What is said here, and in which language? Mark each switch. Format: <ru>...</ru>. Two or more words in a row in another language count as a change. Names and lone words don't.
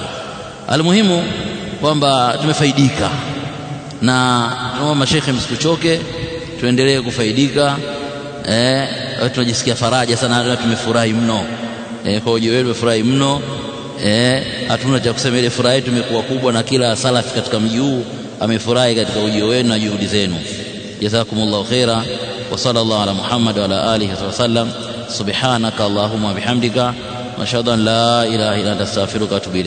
<sw>Almuhimu kwamba tumefaidika, na tunaomba mashekhe msikuchoke, tuendelee kufaidika. Tunajisikia faraja sana, tumefurahi mno kwa ujio wenu, tumefurahi mno. Hatuna cha kusema, ile furaha yetu imekuwa kubwa, na kila salafi katika mji huu amefurahi katika ujio wenu na juhudi zenu.</sw> <ar>جزاكم الله خيرا وصلى الله على محمد وعلى آله وسلم. سبحانك اللهم وبحمدك وأشهد أن لا إله إلا أنت أستغفرك وأتوب إليك.</ar>